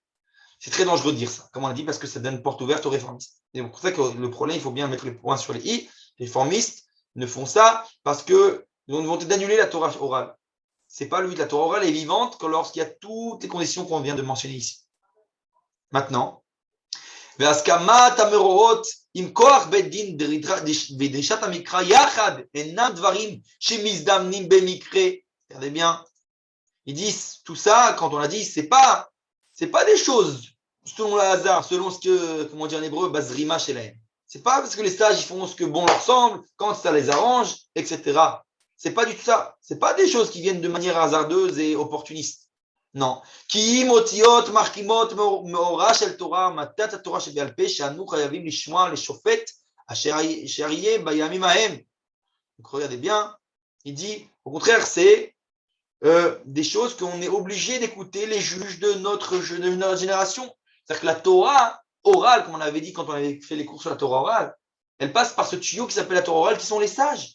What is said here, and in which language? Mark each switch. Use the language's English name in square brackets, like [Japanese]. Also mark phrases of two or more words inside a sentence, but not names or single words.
[French] C'est très dangereux de dire ça, comme on a dit, parce que ça donne porte ouverte aux réformistes. Et c'est pour ça que le problème, il faut bien mettre les points sur les i. Les réformistes ne font ça parce qu'ils vont d'annuler la Torah orale. C'est pas lui, la Torah orale est vivante que lorsqu'il y a toutes les conditions qu'on vient de mentionner ici. Maintenant, [Hebrew] והסכמת המאורות עם כוח בית דין ודרישת המקרא יחד אינם דברים שמזדמנים במקרה. [French] Regardez bien, ils disent tout ça, quand on a dit, c'est pas des choses selon le hasard, selon ce que, comment dire en hébreu, [Hebrew] בזרימה שלהם. [French] C'est pas parce que les sages ils font ce que bon leur semble, quand ça les arrange, etc. C'est pas du tout ça. C'est pas des choses qui viennent de manière hasardeuse et opportuniste. Non. [Hebrew] כי אם אותיות מחכימות מאורה של תורה, מתת התורה שבעל פה, שאנו חייבים לשמוע לשופט אשר יהיה בימים ההם. [French] Donc regardez bien, il dit, au contraire, c'est des choses qu'on est obligé d'écouter les juges de notre génération. C'est-à-dire que la Torah orale, comme on avait dit quand on avait fait les cours sur la Torah orale, elle passe par ce tuyau qui s'appelle la Torah orale, qui sont les sages.